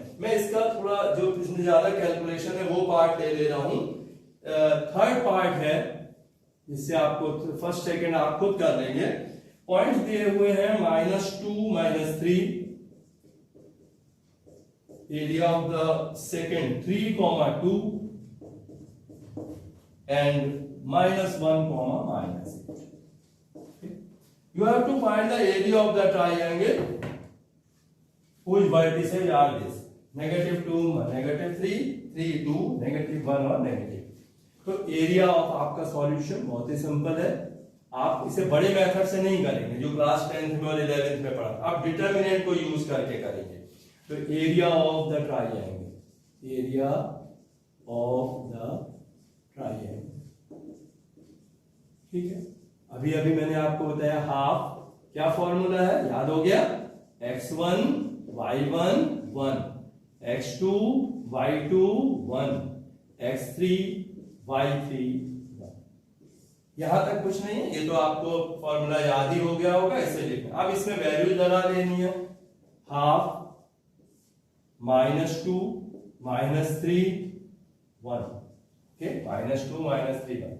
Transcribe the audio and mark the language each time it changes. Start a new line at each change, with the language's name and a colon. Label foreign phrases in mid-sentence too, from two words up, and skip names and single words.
Hindi: मैं इसका थोड़ा जो इसमें ज्यादा कैलकुलेशन है वो पार्ट ले रहा हूं।
English: third part
Hindi: है जिससे आपको
English: first second
Hindi: आप खुद कर लेंगे। पॉइंट्स दिए हुए हैं
English: -2 -3, area of the second 3, 2 and -1, -8. You have to find the area of the triangle whose vertices are this -2, -3, 3, 2, -1
Hindi: और नेगेटिव। तो
English: area of
Hindi: आपका सॉल्यूशन बहुत ही सिंपल है, आप इसे बड़े मेथड से नहीं करेंगे जो
English: class 10th
Hindi: में और 11th में पढ़ा, आप डिटरमिनेंट को यूज करके करेंगे।
English: तो area of the triangle, area of the triangle,
Hindi: ठीक है। अभी अभी मैंने आपको बताया हाफ, क्या फॉर्मूला है याद हो गया, x1 y1 1, x2 y2 1, x3 y3 1। यहां तक कुछ नहीं है, ये तो आपको फॉर्मूला याद ही हो गया होगा, इसे लिखना। अब इसमें वैल्यू लगा लेनी है, हाफ -2 -3 1, ओके, -2 -3 1।